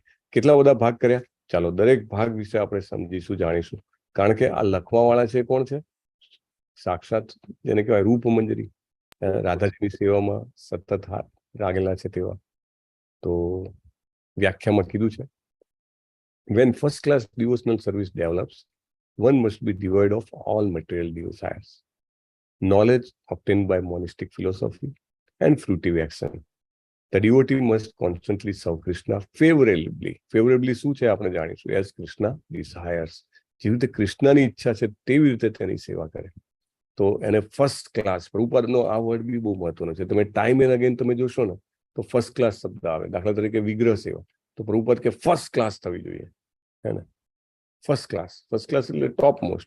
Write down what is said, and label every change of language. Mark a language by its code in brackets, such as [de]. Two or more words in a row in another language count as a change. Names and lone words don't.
[gu] કેટલા બધા ભાગ કર્યા, ચાલો દરેક ભાગ વિશે આપણે સમજીશું, જાણીશું. કારણ કે આ લખવાવાળા છે કોણ છે? સાક્ષાત જેને કહેવાય રૂપ મંજરી, રાધાજીની સેવામાં સતત હાથ લાગેલા છે તેવા. તો વ્યાખ્યામાં કીધું છે, [en] when first class devotional service develops, one must be devoid of all material desires, knowledge obtained by monastic philosophy and fruitive action. The devotee must constantly serve Krishna favorably. [gu] Favorably શું છે આપણે જાણીશું, [en] as Krishna desires. [gu] જેવી રીતે કૃષ્ણની ઈચ્છા છે તેવી રીતે તેની સેવા કરે. તો એને [en] first class, [gu] પ્રભુપાદનો આ વર્ડ બી બહુ મહત્વનો છે. તમે [en] time and again [gu] તમે જોશો ને તો [en] first class [gu] શબ્દ આવે. દાખલા તરીકે વિગ્રહ સેવા, તો પ્રભુપાદ કે ફર્સ્ટ ક્લાસ થવી જોઈએ, હે ને? [en] first class એટલે top most.